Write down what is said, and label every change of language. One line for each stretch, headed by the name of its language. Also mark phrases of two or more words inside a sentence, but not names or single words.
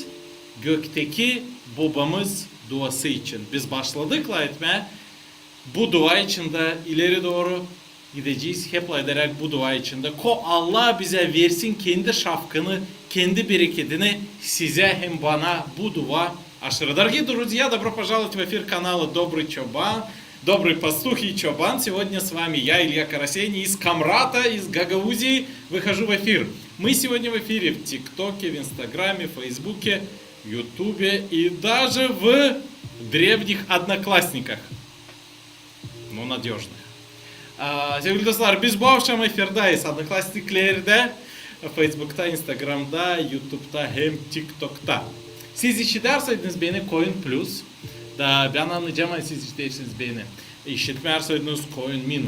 Gagauz: Gökteki babamız duası için. Biz başladık live etmeye. Bu dua için de ileri doğru gideceğiz. Hep ederek bu dua içinde. Allah bize versin kendi şafkını, kendi bereketini size hem bana bu dua aşırı.
Russian: Дорогие друзья, добро пожаловать в эфир канала Добрый Чобан, Добрый Пастух и Чобан. Сегодня с вами я, Илья Карасени, из Комрата, из Гагаузии. Выхожу в эфир. Мы сегодня в эфире в ТикТоке, в Инстаграме, в Фейсбуке, в Ютубе и даже в древних Одноклассниках. Ну, надежных.
Gagauz: Sevgili dostlar, biz bu akşam efirdayız. Одноклассниклerde, Facebook'ta, Instagram'da, YouTube'da hem TikTok'ta. Siz işiterseniz beni koyun plus. Da ben anlayacağım ama siz işiterseniz beni. İşitmezseniz koyun minus.